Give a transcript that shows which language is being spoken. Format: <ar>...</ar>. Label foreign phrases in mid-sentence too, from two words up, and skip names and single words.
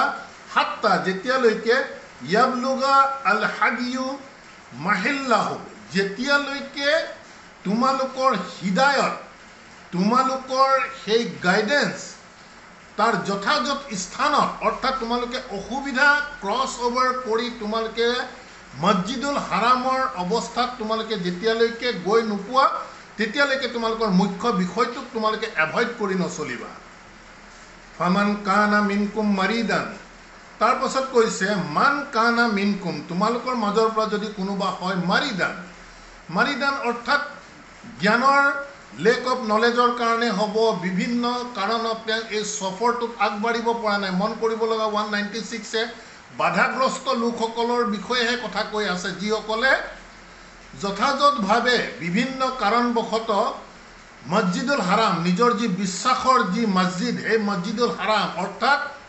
<as>হাত্তা, যেতিয়ালৈকে</as> <ar>يبلغ الهدي محله,</ar> <as>যেতিয়ালৈকে তোমালোকৰ হিদায়ত, তোমালোকৰ সেই গাইডেন্স তাৰ যথাযথ স্থানত, অৰ্থাৎ তোমালোকে অসুবিধা</as> <en>cross over</en> <as>কৰি তোমালোকে মছজিদুল হাৰামৰ অৱস্থাত তোমালোকে যেতিয়ালৈকে গৈ নোপোৱা, তেতিয়ালৈকে তোমালোকৰ মুখ্য বিষয়টোক তোমালোকে এভইড কৰি নচলিবা।</as> <ar>فمن كان منكم مريضا,</ar> <as>তাৰ পাছত কৈছে</as> <ar>من كان منكم,</ar> <as>তোমালোকৰ মাজৰ পৰা যদি কোনোবা হয় মাৰিদান। মাৰিদান অৰ্থাৎ জ্ঞানৰ</as> <en>lack of knowledge</en> <as>কাৰণে হ'ব, বিভিন্ন কাৰণত এই সফৰটোত আগবাঢ়িব পৰা নাই। মন কৰিব লগা 196 বাধাগ্ৰস্ত লোকসকলৰ বিষয়েহে কথা কৈ আছে, যিসকলে যথাযথভাৱে বিভিন্ন কাৰণবশতঃ মছজিদুল হাৰাম, নিজৰ যি বিশ্বাসৰ যি মছজিদ, সেই মছজিদুল হাৰাম অৰ্থাৎ</as>